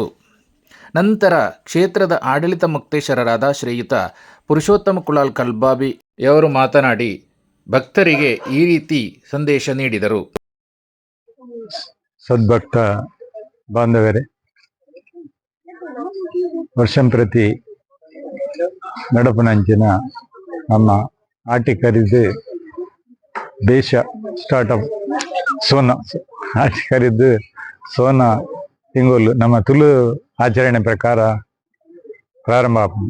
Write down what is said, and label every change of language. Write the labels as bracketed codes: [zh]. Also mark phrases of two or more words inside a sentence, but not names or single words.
[kn] ನಂತರ ಕ್ಷೇತ್ರದ ಆಡಳಿತ ಮುಕ್ತೇಶ್ವರರಾದ ಶ್ರೀಯುತ ಪುರುಷೋತ್ತಮ ಕುಲಾಲ್ ಕಲ್ಬಾಬಿ ಅವರು ಮಾತನಾಡಿ ಭಕ್ತರಿಗೆ ಈ ರೀತಿ ಸಂದೇಶ ನೀಡಿದರು. [tcy] ಸದ್ಭಕ್ತ ಬಾಂಧವರೇ, ವರ್ಷಂ ಪ್ರತಿ ನಡಪನಂಚಿನ ನಮ್ಮ ಆಟಿ ಕರಿದು ದೇಶ ಸ್ಟಾರ್ಟಪ್ ಸೋನ ಆಟಿ ಕರಿದು ಸೋನ ತಿಂಗಳು ನಮ್ಮ ತುಳು ಆಚರಣೆ ಪ್ರಕಾರ ಪ್ರಾರಂಭ ಆಪುಂಡು.